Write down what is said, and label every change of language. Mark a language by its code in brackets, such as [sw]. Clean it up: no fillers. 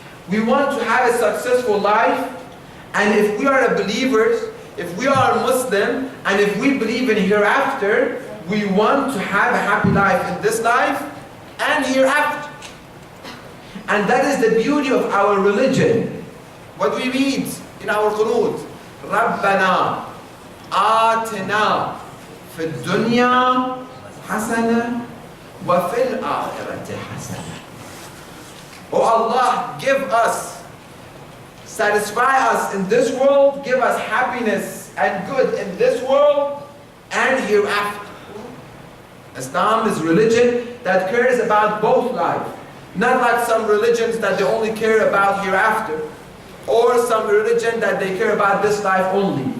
[en] We want to have a successful life. And if we are believers, if we are Muslim, and if we believe in hereafter, we want to have a happy life in this life and hereafter. And that is the beauty of our religion. What we read in our qunut, [ar] رَبَّنَا آتِنَا فِي الدُّنْيَا حَسَنَةً وَفِي الْآخِرَةِ حَسَنَةً. [en] Oh Allah, give us, satisfy us in this world, give us happiness and good in this world and hereafter. Islam is religion that cares about both life. Not like some religions that they only care about hereafter, or some religion that they care about this life only.